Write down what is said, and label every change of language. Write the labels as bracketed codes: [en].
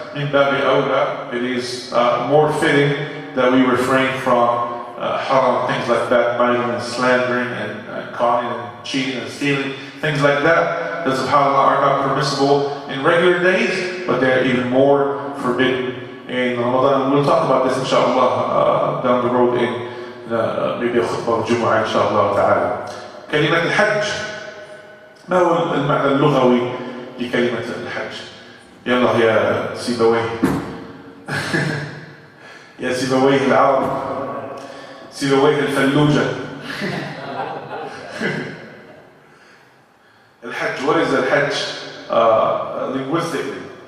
[en] In Babi Awla, it is more fitting that we refrain from haram, things like backbiting and slandering and conning and cheating and stealing, things like that subhanAllah are not permissible in regular days, but they're even more forbidden in Ramadan. We'll talk about this inshallah down the road in maybe a khutbah of Jumu'ah inshallah ta'ala. [ar] كلمة الحج، ما هو المعنى اللغوي لكلمة الحج؟ يلا يا سيبويه يا سيبويه العرب، سيبويه الفلوجة. [en] الحج، what is الحج linguistically؟